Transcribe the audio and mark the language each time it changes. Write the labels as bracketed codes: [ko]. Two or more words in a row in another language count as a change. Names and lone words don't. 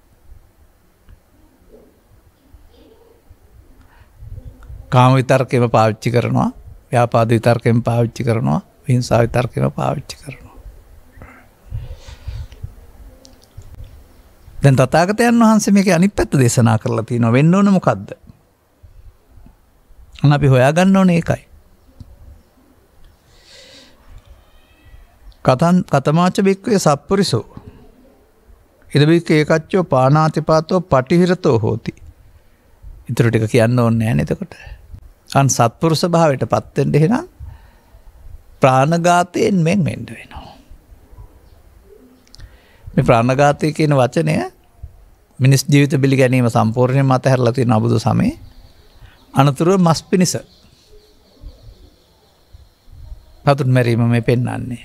[si] කාම විතර්කෙම පාවිච්චි කරනවා, ව්‍යාපාද විතර්කෙම පාවිච්චි කරනවා, හිංසා විතර්කෙම පාවිච්චි කරනවා. දැන් තථාගතයන් වහන්සේ මේකේ අනිත් පැත්ත දේශනා කරලා තියෙනවා. වෙන්න ඕන මොකද්ද? අපි හොයාගන්න ඕනේ ඒකයි. [pi] කතමාච බික්කේ සප්පුරිසෝ ඉද බික්කේ ඒකච්චෝ පානාතිපාතෝ පටිහිරතෝ හෝති. [si] ඊටු ටික කියන්න ඕනේ නැහැ නේද? එතකොට අන් සත්පුරුෂ භාවයට පත් වෙන්න එහෙනම් ප්‍රාණඝාතයෙන් මෙන් වෙන්න වෙනවා. මේ ප්‍රාණඝාතය කියන වචනය මිනිස් ජීවිත බිලි ගැනීම සම්පූර්ණයෙන්ම අතහැරලා තියෙන අබුදු සමයේ අනතුරුව මස් පිනිස පතුන් මැරීම මේ පෙන්වන්නේ.